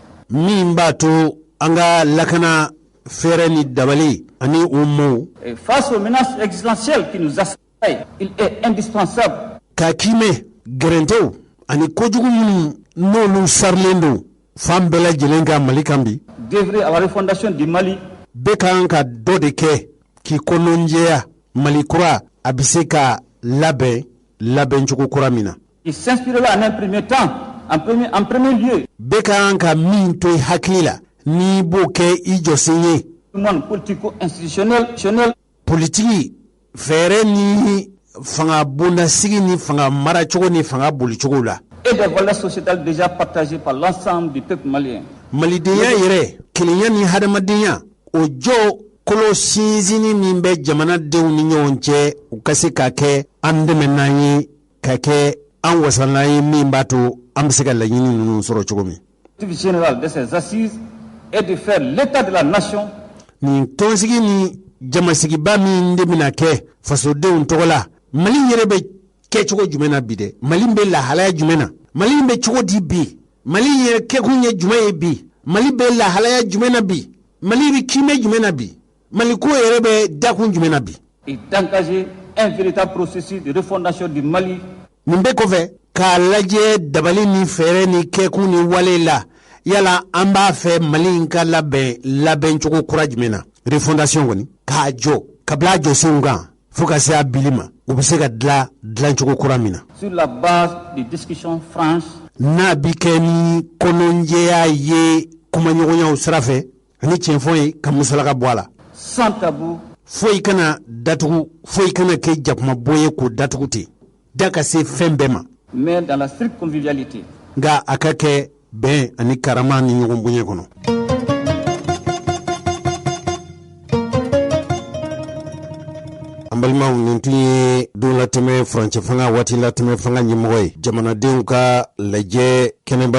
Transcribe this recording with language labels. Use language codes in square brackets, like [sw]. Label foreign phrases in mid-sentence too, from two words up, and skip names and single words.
[bm] Min b'a to an ka lakana fɛrɛ ni dabali ani o mots. [fr] Face aux menaces existentielles qui nous assaillent, il est indispensable. [bm] Ka kimɛ gɛrɛntɛw ani kojugu minnu n'olu sarilen don fan bɛɛ lajɛlen ka Mali kan bi. [fr] D'œuvrer à la refondation du Mali. [bm] Bɛɛ kan ka dɔ de kɛ k'i kɔnɔnjɛya Mali kura a bɛ se ka labɛn cogo kura min na. [fr] Il s'inspirera en un premier temps, en premier lieu. [bm] Bɛɛ kan ka min to i hakili la n'i b'o kɛ i jɔsen ye. [fr] Politico-institutionnel. [bm] Politiki fɛɛrɛ ni fanga bondasigi ni fanga maracogo ni fanga bolicogo la. [fr] Et des valeurs sociétales déjà partagées par l'ensemble du peuple malien. [bm] Malidenya yɛrɛ kelenya ni hadamadenya o jɔ kolo sinzini min bɛ jamanadenw ni ɲɔgɔn cɛ u ka se ka kɛ an dɛmɛ n'an ye ka kɛ an wasan'an ye min b'a to an bɛ se ka laɲini ninnu sɔrɔ cogo min. [fr] L'objectif général de ces assises est de faire l'état de la nation. [bm] Nin tɔnsigi ni jamasigiba min de bɛna kɛ fasodenw tɔgɔ la Mali yɛrɛ bɛ kɛ cogo jumɛn na bi dɛ Mali bɛ lahalaya jumɛn na Mali bɛ cogo di bi Mali yɛrɛ kɛkun ye jumɛn ye bi Mali bɛ lahalaya jumɛn na bi Mali bɛ kimɛ jumɛn na bi Mali ko yɛrɛ bɛ dakun jumɛn na bi. [fr] Et d'engager un véritable processus de refondation du Mali. [bm] Nin bɛɛ kɔfɛ k'a lajɛ dabali ni fɛɛrɛ ni kɛkun ni wale la yala an b'a fɛ Mali in ka labɛn cogo kura jumɛn na refondation kɔni k'a jɔ ka bila a jɔsenw kan fo ka se a bili ma u bɛ se ka dilan cogo kura min na. [fr] Sur la base de discussions franches. [bm] N'a bi kɛ ni kɔnɔnjɛya ye kumaɲɔgɔnyaw sira fɛ ani tiɲɛfɔ ye ka musalaka bɔ a la. [fr] Sans tabou. [bm] Foyi kana datugu foyi kana kɛ jakumabɔ ye k'o datugu ten da ka se fɛn bɛɛ ma. [fr] Mais dans la stricte convivialité. [bm] Nka a ka kɛ bɛn ani karama ni ɲɔgɔn bonya kɔnɔ. An balimaw nin tun ye don latɛmɛ furancɛ fanga waati latɛmɛ fanga ɲɛmɔgɔ ye jamanadenw ka lajɛ kɛnɛba